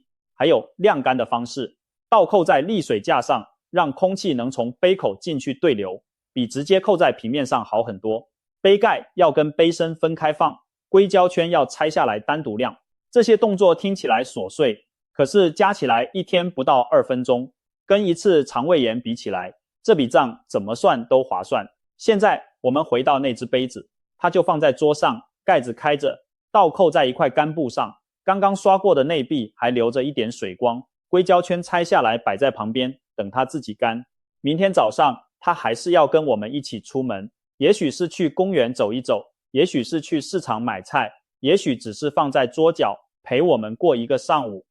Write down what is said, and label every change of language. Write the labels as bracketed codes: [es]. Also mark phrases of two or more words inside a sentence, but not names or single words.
[zh] 還有晾乾的方式，倒扣在瀝水架上，讓空氣能從杯口進去對流，比直接扣在平面上好很多。杯蓋要跟杯身分開放，硅膠圈要拆下來單獨晾。這些動作聽起來瑣碎，可是加起來一天不到2分鐘，跟一次腸胃炎比起來，這筆賬怎麼算都划算。現在我們回到那只杯子，它就放在桌上，蓋子開着，倒扣在一塊乾布上，剛剛刷過的內壁還留着一點水光，硅膠圈拆下來擺在旁邊，等它自己乾。明天早上它還是要跟我們一起出門，也許是去公園走一走，也許是去市場買菜，也許只是放在桌角陪我們過一個上午。